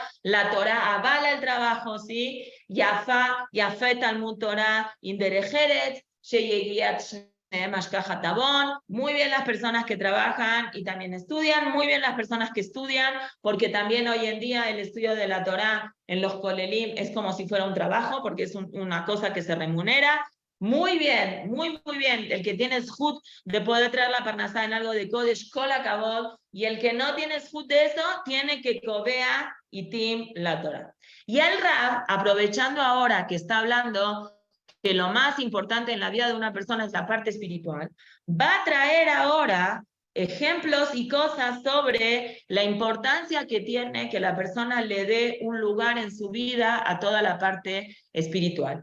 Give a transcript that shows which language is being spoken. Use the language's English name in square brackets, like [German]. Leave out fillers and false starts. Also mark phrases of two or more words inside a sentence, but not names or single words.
[Spanish] La Torah avala el trabajo, ¿sí? [Hebrew] יפה תלמוד תורה עם דרך ארץ, [Spanish] muy bien las personas que trabajan y también estudian, muy bien las personas que estudian, porque también hoy en día el estudio de la Torá en los kolelim es como si fuera un trabajo, porque es una cosa que se remunera. Muy bien, muy bien. El que tiene zhut de poder traer la parnasá en algo de Kodesh, [Hebrew] כל הכבוד, [Spanish] y el que no tiene zhut de eso, tiene que cobea y tim la Torá. Y el Rab, aprovechando ahora que está hablando que lo más importante en la vida de una persona es la parte espiritual, va a traer ahora ejemplos y cosas sobre la importancia que tiene que la persona le dé un lugar en su vida a toda la parte espiritual.